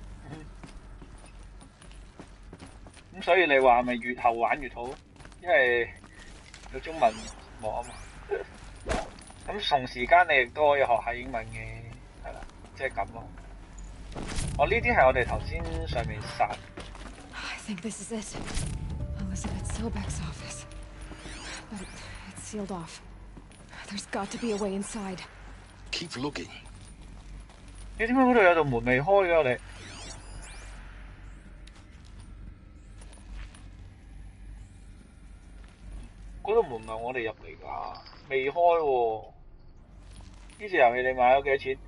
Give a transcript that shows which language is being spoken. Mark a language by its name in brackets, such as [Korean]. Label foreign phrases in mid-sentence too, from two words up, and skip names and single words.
[Cantonese] 咁所以你話咪越後玩越好？因為有中文幕啊嘛，咁同時間你亦都可以學下英文嘅，係啦，即係咁咯。呢啲係我哋頭先上面殺。 [English] I think this is it. Elizabeth Silbeck's office. But it's sealed off. There's got to be a way inside. Keep looking. [Cantonese] 你點解嗰度有道門未開嘅我哋？嗰度門唔係我哋入嚟㗎，未開喎。呢隻遊戲你買咗幾多錢？